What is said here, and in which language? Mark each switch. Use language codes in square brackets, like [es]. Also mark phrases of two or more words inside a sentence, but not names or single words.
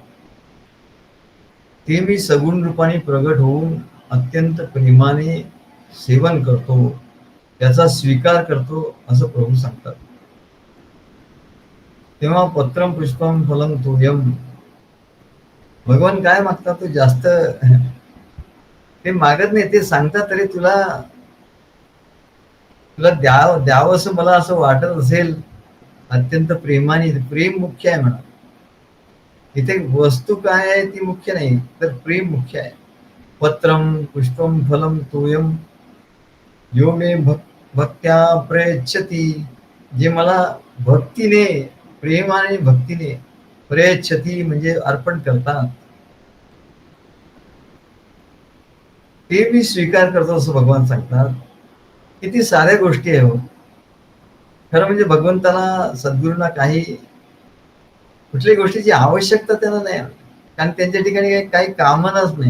[mr] ते मी सगुण रूपाने प्रगट होऊन अत्यंत प्रेमाने सेवन करतो, त्याचा स्वीकार करतो, असं प्रभू सांगतात. [sa] तेव्हा पत्रम पुष्पम फलम तोयम, [mr] भगवान काय मागतात? तो जास्त ते मागत नाही, ते सांगतात तरी तुला द्यावं असं मला असं वाटत असेल अत्यंत प्रेमाने. प्रेम मुख्य आहे म्हणा. इथे वस्तू काय आहे ती मुख्य नाही, तर प्रेम मुख्य आहे. [sa] पत्रम पुष्पम फलम तोयम यो मे भक्त्या प्रयच्छति, [mr] जे मला भक्तीने, प्रेमाने भक्तीने, प्रयच्छति म्हणजे अर्पण करतात, ते मी स्वीकार करतो, असं भगवान सांगतात. किती साऱ्या गोष्टी आहे हो. खरं म्हणजे भगवंताला, सद्गुरूंना काही कुठल्याही गोष्टीची आवश्यकता त्यांना नाही, कारण त्यांच्या ठिकाणी काही कामनाच नाही.